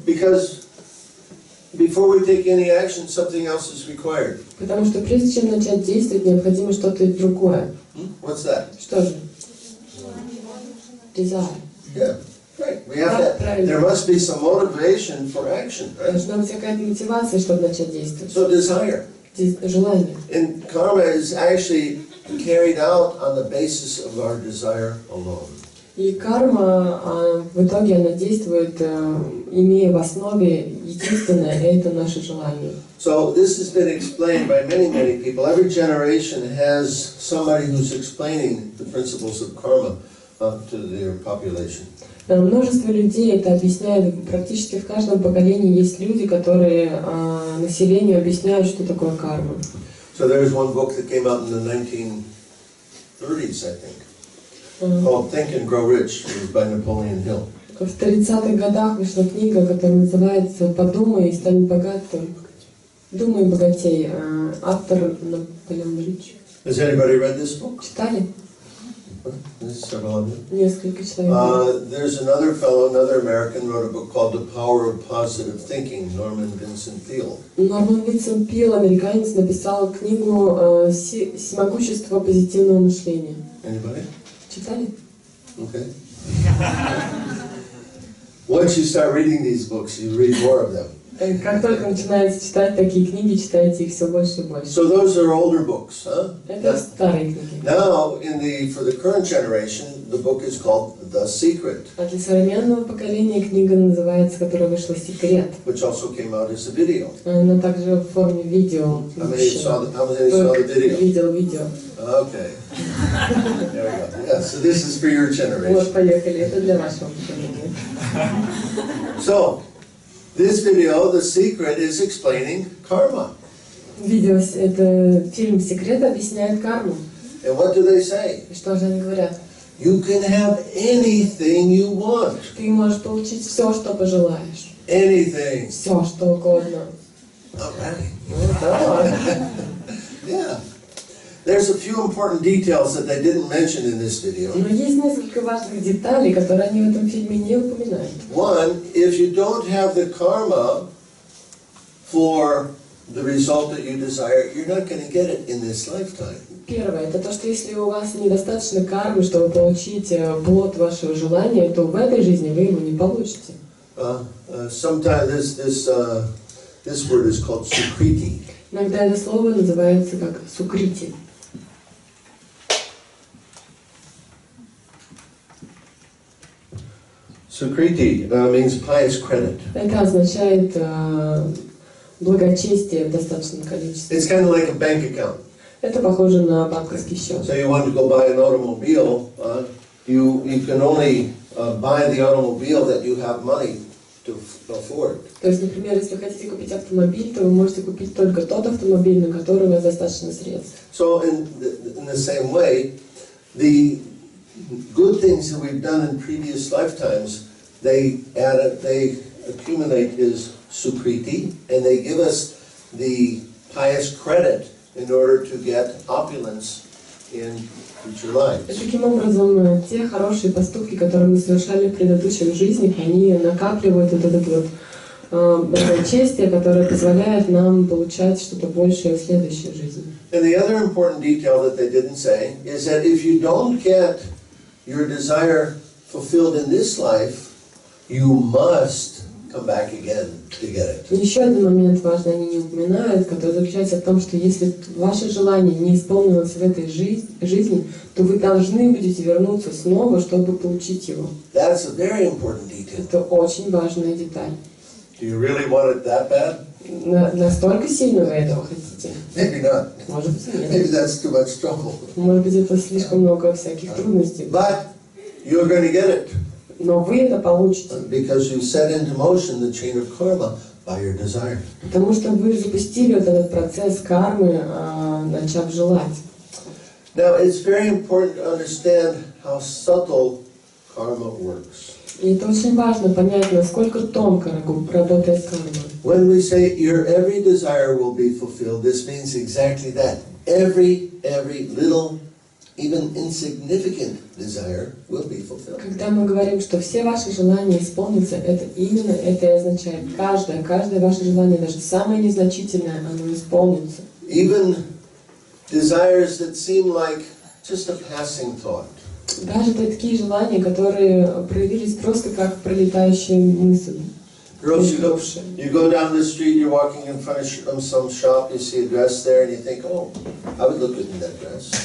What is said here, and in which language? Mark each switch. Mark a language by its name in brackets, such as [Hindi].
[English] Because before we take any action, something else is required. [Russian] Потому что прежде чем начать действовать, необходимо что-то другое. [English] What's that? [Russian] Что же? [English] Desire. Yeah, right. We have that. There must be some motivation for action, right? [Russian] Должна быть какая-то мотивация, чтобы начать действовать. [English] So desire. [Russian] Желание. [English] And karma is actually carried out on the basis of our desire alone. [Russian] И карма, в итоге она действует, имея в основе единственное, это наше желание. [English] So this has been explained by many people. Every generation has somebody who's explaining the principles of karma to their population. [Russian] Множество людей это объясняют. Практически в каждом поколении есть люди, которые населению объясняют, что такое карма. [English] So there's one book that came out in the 1930s, I think. Called Think and Grow Rich. It was by Napoleon Hill. [Russian] В 30-х годах вышла книга, которая называется «Подумай и стань богатым». «Думай богатей». Автор Наполеон Рич. [English] Has anybody read this book? [Russian] Читали? [English] There's several of them. [Russian] Несколько человек. [English] There's another fellow, another American, wrote a book called The Power of Positive Thinking, Norman Vincent Peale. [Russian] Норман Винсент Пил, американец, написал книгу «Всемогущество позитивного мышления». [English] Anybody? [Russian] Читали? [English] Okay. Once you start reading these books, you read more of them. [Russian] Как только начинаете читать такие книги, читаете их все больше и больше. [English] So those are older books, huh? [Russian] Это старые книги. [English] Now, for the current generation, the book is called The Secret, [Russian] А для современного поколения книга называется, которая вышла «Секрет». [English] which also came out as a video. [Russian] Она также в форме видео. [English] How many saw the video? [Russian] Видел видео. [English] Okay. There we go. Yeah, so this is for your generation. [Russian] Вот, поехали. Это для вашего поколения. [English] So, this video, The Secret, is explaining karma. [Russian] Видео, это фильм «Секрет» объясняет карму. [English] And what do they say? [Russian] И что же они говорят? [English] You can have anything you want. [Russian] Ты можешь получить все, что пожелаешь. [English] Anything. [Russian] Все, что угодно. [English] Alright. Yeah. There's a few important details that they didn't mention in this video. [Russian] Но есть несколько важных деталей, которые они в этом фильме не упоминают. [English] One, if you don't have the karma for the result that you desire, you're not going to get it in this lifetime. [Russian] Первое, это то, что если у вас недостаточно кармы, чтобы получить плод вашего желания, то в этой жизни вы его не получите. [English] Sometimes this word is called sukriti. [Russian] Иногда это слово называется как сукрити. [English] Sukriti means pious credit. [Russian] Это означает благочестие в достаточном количестве. [English] It's kind of like a bank account. [Russian] Это похоже на банковский счет. [English] So you want to go buy an automobile, you can only buy the automobile that you have money to afford. [Russian] То есть, например, если вы хотите купить автомобиль, то вы можете купить только тот автомобиль, на который у вас достаточно средств. [English] So in the same way, the good things that we've done in previous lifetimes, they accumulate as sukriti, and they give us the pious credit in order to get opulence in future lives. [Russian] Таким образом, те хорошие поступки, которые мы совершали в предыдущих жизнях, они накапливают вот это вот благочестие, которое позволяет нам получать что-то большее в следующей жизни. [English] And the other important detail that they didn't say is that if you don't get your desire fulfilled in this life, you must come back again to get it. [Russian] Еще один момент важный они не упоминают, который заключается в том, что если ваше желание не исполнилось в этой жизни, то вы должны будете вернуться снова, чтобы получить его. [English] That's a very important detail. [Russian] Это очень важная деталь. [English] Do you really want it that bad? [Russian] Настолько сильно вы этого хотите? [English] Maybe not. [Russian] Может быть, [English] Maybe [Russian] нет. [English] that's too much trouble. [Russian] Может быть, это слишком много всяких трудностей. [English] But you're going to get it [Russian] Но вы это получите. [English] because you set into motion the chain of karma by your desire. [Russian] Потому что вы запустили вот этот процесс кармы, начав желать. [English] Now, it's very important to understand how subtle karma works. [Russian] И это очень важно понять, насколько тонко работает карма. [English] When we say your every desire will be fulfilled, this means exactly that. Every little, even insignificant desire will be fulfilled. [Russian] Когда мы говорим, что все ваши желания исполнятся, это именно это и означает. Каждое ваше желание, даже самое незначительное, оно исполнится. [English] Even desires that seem like just a passing thought. [Russian] Даже такие желания, которые проявились просто как пролетающая мысль. [English] Girls, you go down the street, you're walking in front of some shop, you see a dress there, and you think, oh, I would look good in that dress.